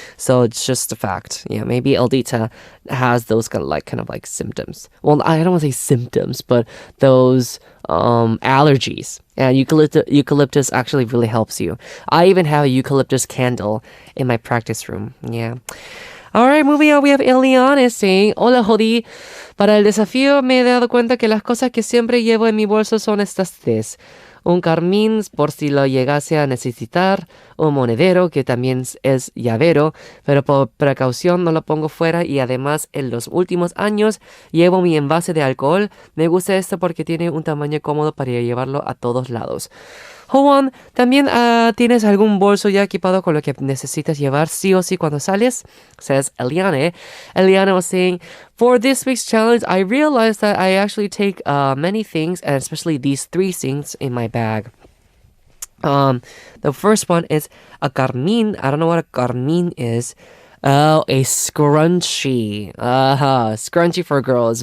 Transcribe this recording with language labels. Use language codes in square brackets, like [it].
[en] So it's just a fact. Yeah, maybe Eldita has those kind of like symptoms. Well, I don't want to say symptoms, but those allergies. And eucalyptus actually really helps you. I even have a eucalyptus candle in my practice room. Yeah. All right, moving on, we have Eliane saying, [es] Hola, Hodi. Para el desafío me he dado cuenta que las cosas que siempre llevo en mi bolso son estas 3. Un carmín por si lo llegase a necesitar, un monedero que también es llavero, pero por precaución no lo pongo fuera y además en los últimos años llevo mi envase de alcohol. Me gusta esto porque tiene un tamaño cómodo para llevarlo a todos lados. Howon, ¿también tienes algún bolso ya equipado con lo que necesitas llevar sí o sí cuando sales? [en] Says Eliane. Eliane was saying, for this week's challenge, I realized that I actually take many things, and especially these 3 things in my bag. The first one is a carmín. I don't know what a carmín is. Oh, a scrunchie. Scrunchie for girls.